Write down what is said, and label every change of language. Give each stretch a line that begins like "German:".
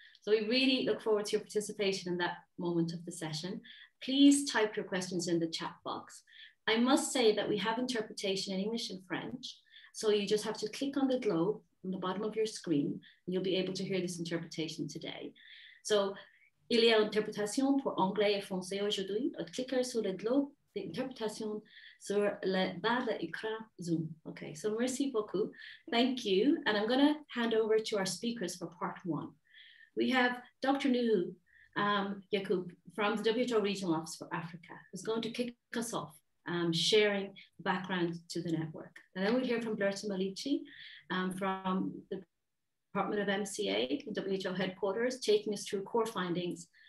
English: So we really look forward to your participation in that moment of the session. Please type your questions in the chat box. I must say that we have interpretation in English and French, so you just have to click on the globe on the bottom of your screen, and you'll be able to hear this interpretation today.
French: So, il y a interprétation pour anglais et français aujourd'hui. Cliquez sur le globe d'interprétation sur le bas de l'écran Zoom.
English: Okay, so
French: merci beaucoup.
English: Thank you. And I'm going to hand over to our speakers for part 1. We have Dr. Nuhu Yakub from the WHO Regional Office for Africa, who's going to kick us off, sharing background to the network. And then we'll hear from Berta Malici from the Department of MCA, the WHO headquarters, taking us through core findings.